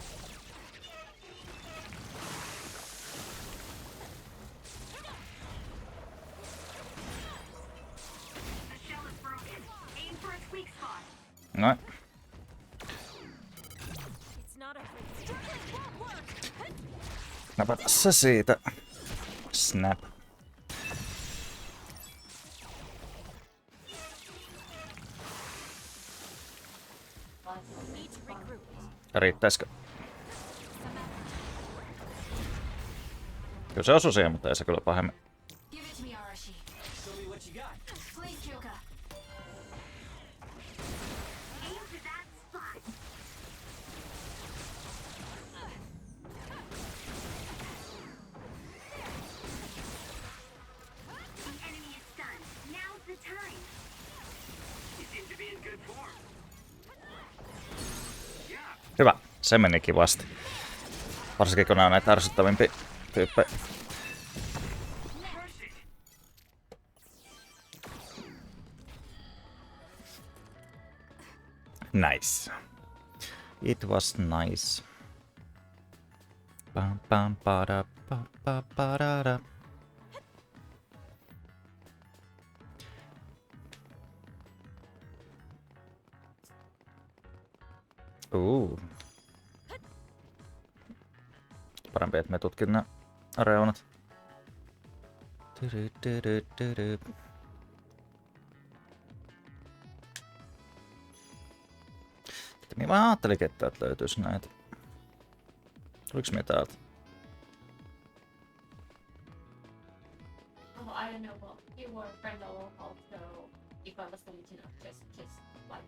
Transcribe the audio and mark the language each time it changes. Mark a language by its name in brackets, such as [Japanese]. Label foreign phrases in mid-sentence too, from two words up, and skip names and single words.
[English] The shell is broken. Aim for its weak spot. [Finnish] Noin. [English] It's not everything. Won't work. [Finnish] Napata se siitä. [English] Snap. Need to regroup. [Finnish] Riittäisikö? Kyllä se osui siihen, mutta ei se kyllä pahemmin. [English] Give it to me, Arashi. Show me what you got. Please, Kyoka. Aim to that spot. The enemy is stunned. Now's the time. You seem to be in good form. Yeah, [Finnish] Hyvä. Se meni kivasti. Varsinkin kun nää on näitä ärsyttävimpiä tyyppejä. [English] crush it. Nice. It was nice. Pam pam pada pa pa parada. [Finnish] Parempi, että me tutkin nämä reunat. Tyry. Mä ajattelinkin, että täältä löytyisi näitä. Tuliko me täältä? [English] Oh, I don't know, well, you were a friend all along, so if I was telling you, just like...